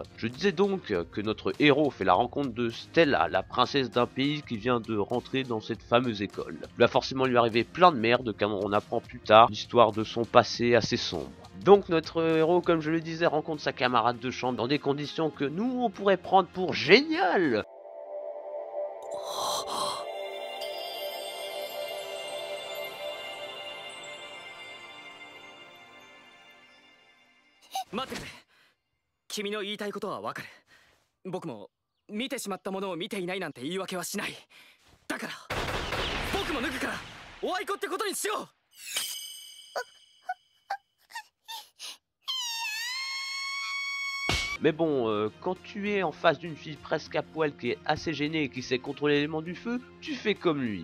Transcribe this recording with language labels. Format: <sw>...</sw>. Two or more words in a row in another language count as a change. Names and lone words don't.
<fr>Je disais donc que notre héros fait la rencontre de Stella, la princesse d'un pays qui vient de rentrer dans cette fameuse école. Il va forcément lui arriver plein de merde, car on apprend plus tard l'histoire de son passé assez sombre. Donc notre héros, comme je le disais, rencontre sa camarade de chambre dans des conditions que nous, on pourrait prendre pour géniales.</fr> <ja>待ってくれ。君の言いたいことはわかる。僕も見てしまったものを見ていないなんて言い訳はしない。だから僕も脱ぐからおあいこってことにしよう。</ja> <fr>Mais bon, quand tu es en face d'une fille presque à poil qui est assez gênée et qui sait contrôler l'élément du feu, tu fais comme lui.</fr>